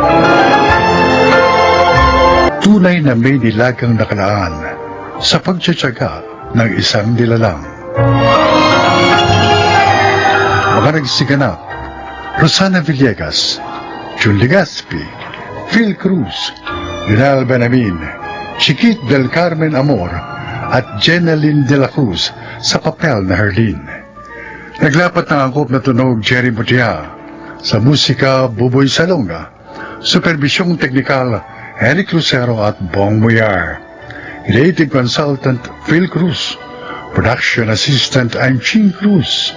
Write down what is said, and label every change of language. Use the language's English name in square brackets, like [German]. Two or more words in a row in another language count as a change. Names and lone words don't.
[Filipino] Tunay na may nilagang nakalaan sa pagtsatsaga ng isang nilalang. Mga nagsiganap, Rosana Villegas, Jun Legaspi, Phil Cruz, Lionel Benamin, Chiquit del Carmen Amor, at Jeneline de la Cruz sa papel na Herlyn. Naglapat ng angkop na tunog Jerry Mutia, sa musika Buboy Salonga, supervisyong teknikal Eric Lucero at Bong Muyar, [English] creative consultant [Filipino] Phil Cruz, [English] production assistant [Filipino] Ching Cruz.